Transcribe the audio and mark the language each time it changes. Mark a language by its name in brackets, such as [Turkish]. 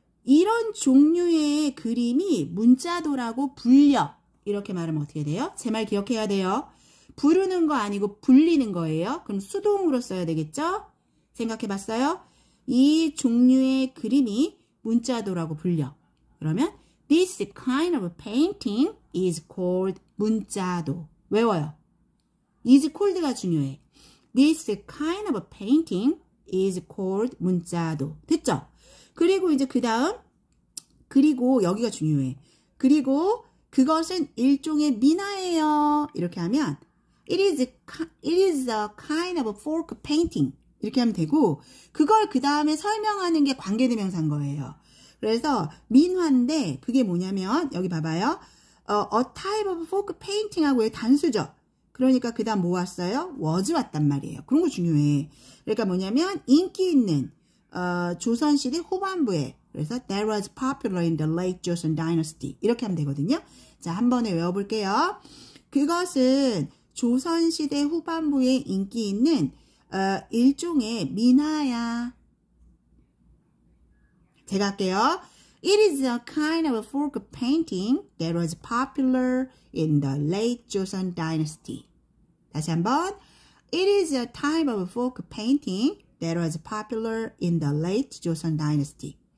[Korean] 이런 종류의 그림이 문자도라고 불려. 이렇게 말하면 어떻게 돼요? 제 말 기억해야 돼요. 부르는 거 아니고 불리는 거예요. 그럼 수동으로 써야 되겠죠? 생각해 봤어요? 이 종류의 그림이 문자도라고 불려. [English] 그러면 this kind of painting is called 문자도. [Korean] 외워요. [English] is called [Korean] 가 중요해. [English] This kind of painting is called 문자도. [Korean] 됐죠? 그리고 이제 그 다음 그리고 여기가 중요해. 그리고 그것은 일종의 민화예요. 이렇게 하면 [English] it is a kind of folk painting. [Korean] 이렇게 하면 되고 그걸 그 다음에 설명하는 게 관계대명사인 거예요. 그래서 민화인데 그게 뭐냐면 여기 봐봐요. [English] a type of folk painting [Korean] 하고 단수죠. 그러니까 그 다음 뭐 왔어요? was 왔단 말이에요. 그런 거 중요해. 그러니까 뭐냐면 인기 있는 조선시대 후반부에 그래서 [English] that was popular in the late Joseon dynasty [Korean] 이렇게 하면 되거든요. 자, 한 번에 외워볼게요. 그것은 조선시대 후반부에 인기 있는 일종의 민화야. 제가 할게요. [English] It is a kind of folk painting that was popular in the late Joseon dynasty. [Korean] 다시 한번. [English] It is a type of folk painting that was popular in the late Joseon dynasty.